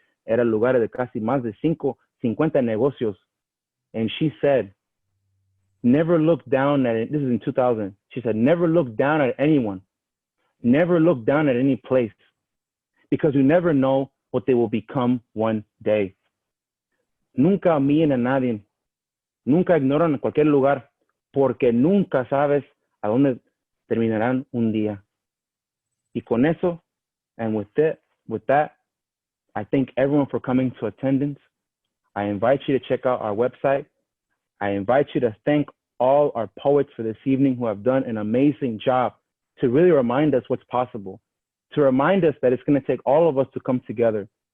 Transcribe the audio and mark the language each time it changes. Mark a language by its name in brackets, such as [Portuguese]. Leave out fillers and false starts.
[Spanish] Era el lugar de casi más de 50 negocios. [English] And she said, never look down at it. This is in 2000. She said, never look down at anyone. Never look down at any place, because you never know what they will become one day. [Spanish] Nunca humillen a nadie. Nunca ignoran a cualquier lugar, porque nunca sabes a dónde terminarán un día. Y con eso, [English] and with that, I thank everyone for coming to attendance. I invite you to check out our website. I invite you to thank all our poets for this evening who have done an amazing job to really remind us what's possible, to remind us that it's going to take all of us to come together.